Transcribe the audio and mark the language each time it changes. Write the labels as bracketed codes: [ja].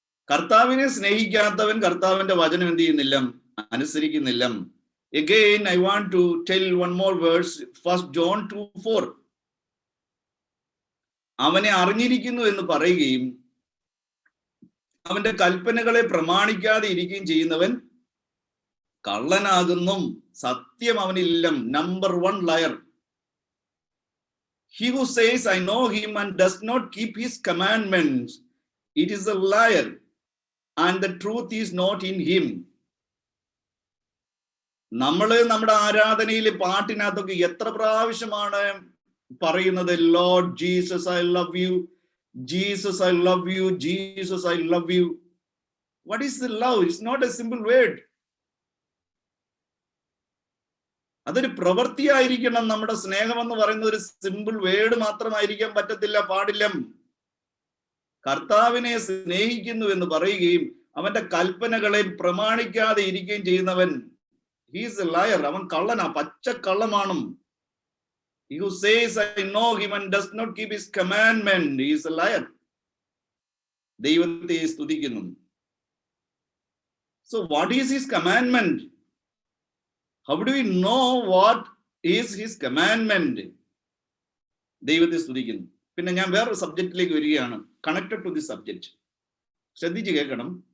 [ml] കർത്താവിനെ സ്നേഹിക്കാത്തവൻ കർത്താവിന്റെ വചനം എന്ത് ചെയ്യുന്നില്ല? അനുസരിക്കുന്നില്ല. [en] Again I want to tell one more verse, 1 John 2:4. [ml] അവനെ അറിഞ്ഞിരിക്കുന്നു എന്ന് പറയുകയും അവന്റെ കൽപ്പനകളെ പ്രമാണിക്കാതെ ഇരിക്കുകയും ചെയ്യുന്നവൻ കള്ളനാകുന്നു, സത്യം അവനില്ല. [en] Number 1 liar. He who says I know him and does not keep his commandments, it is a liar, and the truth is not in him. [ml] നമ്മള് നമ്മുടെ ആരാധനയിലെ പാട്ടിനകത്തൊക്കെ എത്ര പ്രാവശ്യമാണ് പറയുന്നത്, [en] Lord Jesus I love you, [ml] Jesus I love you, Jesus I love you. [en] What is the love? It's not a simple word. [ml] അതൊരു പ്രവൃത്തിയായിരിക്കണം. നമ്മുടെ സ്നേഹം എന്ന് പറയുന്ന ഒരു [en] simple word [ml] മാത്രമായിരിക്കാൻ പറ്റത്തില്ല, പാടില്ല. കർത്താവിനെ സ്നേഹിക്കുന്നു എന്ന് പറയുകയും അവന്റെ കൽപ്പനകളെ പ്രമാണിക്കാതെ ഇരിക്കുകയും ചെയ്യുന്നവൻ [en] he is a liar. [ml] അവൻ കള്ളനാ, പച്ച കള്ളമാണ്. [en] He who says I know him and does not keep his commandment, he is a liar. [ml] ദൈവത്തെ സ്തുതിക്കുന്നു. [en] So what is his commandment? How do we know what is his commandment? [ml] ദൈവത്തെ സ്തുതിക്കുന്നു. പിന്നെ ഞാൻ വേറൊരു സബ്ജക്റ്റിലേക്ക് വരികയാണ്, [en] Connected to this subject. [ml] ശ്രദ്ധിച്ച് കേൾക്കണം.